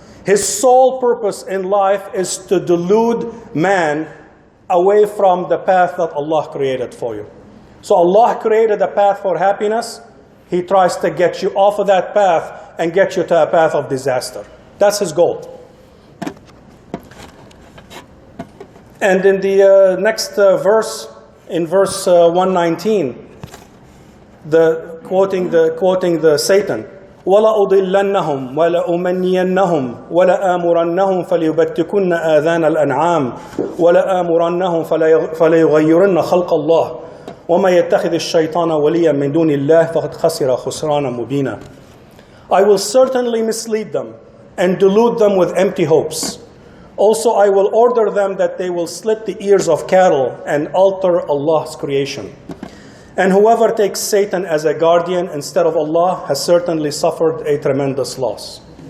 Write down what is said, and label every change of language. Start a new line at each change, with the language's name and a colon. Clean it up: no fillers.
English: His sole purpose in life is to delude man away from the path that Allah created for you. So Allah created a path for happiness. He tries to get you off of that path and get you to a path of disaster. That's His goal.
Arabic: And in the next verse, in verse 119, quoting the Satan, وَلَأُضِلَّنَّهُمْ وَلَأُمَنِّيَنَّهُمْ وَلَآمُرَنَّهُمْ فَلْيُبَتِّكُنَّ آذَانَ الْأَنْعَامِ وَلَآمُرَنَّهُمْ فَلَيُغَيِّرُنَّ خَلْقَ اللَّهِ وَمَا يَتَّخِذِ الشَّيْطَانَ وَلِيًّا مِنْ دُونِ اللَّهِ فَقَدْ خَسِرَ خُسْرَانًا مُبِينًا.
English: I will certainly mislead them and delude them with empty hopes. Also, I will order them that they will slit the ears of cattle and alter Allah's creation. And whoever takes Satan as a guardian instead of Allah has certainly suffered a tremendous loss.